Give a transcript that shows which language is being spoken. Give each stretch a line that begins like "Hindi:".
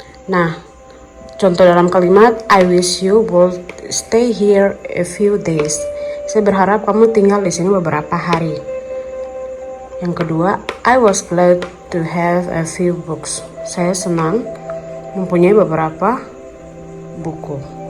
Indonesian: Nah, contoh dalam kalimat
English: I wish you would stay here a few days.
Indonesian: Saya berharap kamu tinggal di sini beberapa hari. Yang kedua,
English: I was glad to have a few books.
Indonesian: Saya senang mempunyai beberapa buku.